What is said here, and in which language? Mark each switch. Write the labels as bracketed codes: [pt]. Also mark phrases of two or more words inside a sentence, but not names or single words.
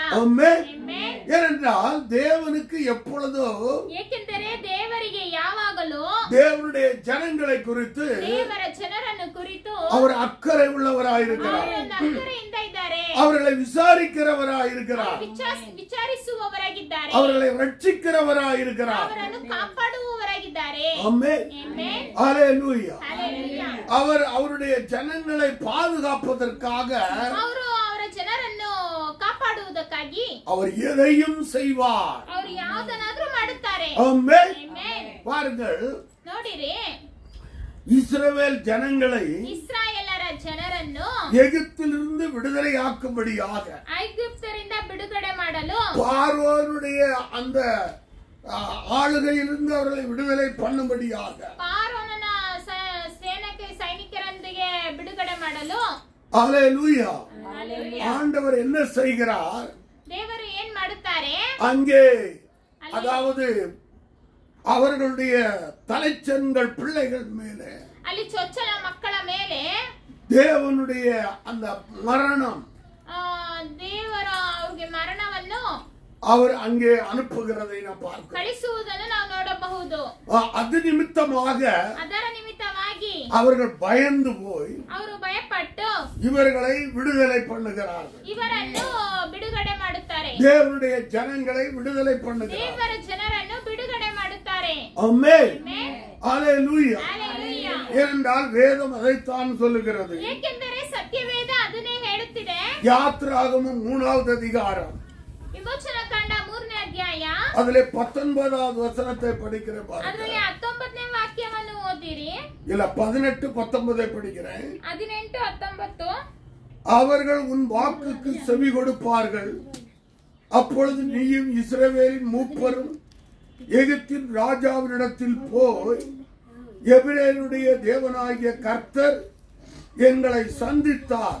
[ta] ஆமென். [kn] ಆಮೆನ್. [ta] ஏனென்றால் தேவனுக்கு எப்பொழுதும் [kn] ಏಕೆಂದರೆ ದೇವರಿಗೆ ಯಾವಾಗಲೂ [ta] தேவனுடைய ஜனங்களை குறித்து [kn] ದೇವರ ಜನರನ್ನು ಕುರಿತು [ta] அவர் அக்கறை உள்ளவராயிருக்கிறார். [kn] ಅವರನ್ನು ಅಕ್ಕರೆಯಿಂದ ಇದ್ದಾರೆ. [ta] அவர்களை விசாரிக்கிறவராயிருக்கிறார். [kn] ವಿಚಾರಿಸುವವರಾಗಿದ್ದಾರೆ. [ta] அவர்களை ரட்சிக்கிறவராயிருக்கிறார். [kn] ಅವರನ್ನು ಕಾಪಾಡುವವರಾಗಿದ್ದಾರೆ. [ta] ஆமென். [kn] ಆಮೆನ್. [ta] ஹalleluya. [kn] ಹಲ್ಲೆಲೂಯಾ. [ta] அவர் அவருடைய ஜனங்களை பாதுகாப்பதற்காக [kn] ಅವರು ಅವರ ಜನರನ್ನು ಕಾಪಾಡುವುದಕ್ಕಾಗಿ [ta] அவர் எதையும் செய்வார். [kn] ಅವರು ಯಾವುದನ್ನಾದ್ರೂ ಮಾಡುತ್ತಾರೆ. [ta] ஆமென். [kn] ಆಮೆನ್. [ta] பாருங்கள், [kn] ನೋಡಿರಿ, [ta] இஸ்ரவேல் ஜனங்களை [kn] ಇಸ್ರಾಯೇಲರ ಜನರನ್ನು [ta] எகிப்திலிருந்து விடுதலையாக்கும்படியாக [kn] ಐಗುಪ್ತರಿಂದ ಬಿಡುಗಡೆ ಮಾಡಲು [ta] பார்வோனுடைய அந்த ஆளுகையிலிருந்து அவர்களை விடுதலை பண்ணும்படியாக [kn] ಪಾರೋನನ ಸೈನಿಕರೊಂದಿಗೆ ಬಿಡುಗಡೆ ಮಾಡಲು [ta] ஹல்லேலூயா. [kn] ಹಲ್ಲೆಲೂಯಾ. [ta] ஆண்டவர் என்ன செய்கிறார்? [kn] ದೇವರು ಏನ್ ಮಾಡುತ್ತಾರೆ, [ta] அங்கே அதாவது அவர்களுடைய தலைச்சன்கள் பிள்ளைகள் மேலே [kn] ಅಲ್ಲಿ ಚೊಚ್ಚಲ ಮಕ್ಕಳ ಮೇಲೆ [ta] தேவனுடைய அந்த மரணம் [kn] ದೇವರ ಅವ್ರಿಗೆ ಮರಣವನ್ನು [ta] அவர் அங்கே அனுப்புகிறதை நாம் பார்க்கிறோம். [kn] ಕಳಿಸುವುದನ್ನು ನಾವು ನೋಡಬಹುದು. [ta] அது நிமித்தமாக [kn] ಅದರ ನಿಮಿತ್ತವಾಗಿ [ta] அவர்கள் பயந்து போய் [kn] ಅವರು ಭಯಪಟ್ಟು [ta] இவர்களை விடுதலை பண்ணுகிறார்கள். [kn] ಇವರನ್ನು ಬಿಡುಗಡೆ ಮಾಡುತ್ತಾರೆ. [ta] தேவனுடைய ஜனங்களை விடுதலை பண்ணுகிறார்கள். [kn] ದೇವರ ಜನರನ್ನು ಬಿಡುಗಡೆ ಮಾಡುತ್ತಾರೆ. [ta] ஆமென். [kn] ಆಮೆನ್. [ta] ஹalleluya. [kn] ஹalleluya. [ta] ஏனென்றால் வேதம் அதைத்தான் சொல்லுகிறது. [kn] ಏಕೆಂದರೆ ಸತ್ಯವೇದ ಅದನ್ನೇ ಹೇಳುತ್ತಿದೆ. [ta] யாத்ராகமம் 3வது அதிகாரம் [kn] ವಿಮೋಚನಾ ಕಾಂಡ 3ನೇ ಅಧ್ಯಾಯ [ta] அதிலே 19வது வசனத்தை படிக்கிற பாருங்க. [kn] ಅದರಲ್ಲಿ 19ನೇ ವಾಕ್ಯವನ್ನು ಓದಿರಿ. [ta] இல்ல 18 19 படிக்கிறேன். [kn] 18 19 [ta] அவர்கள் உன் வாக்குக்கு செவி கொடுப்பார்கள். அப்பொழுது நீயும் இஸ்ரவேலின் மூப்பரும் எகிப்தின் ராஜாவினிடத்தில் போய் எபிரேயருடைய தேவனாகிய கர்த்தர் எங்களை சந்தித்தார்.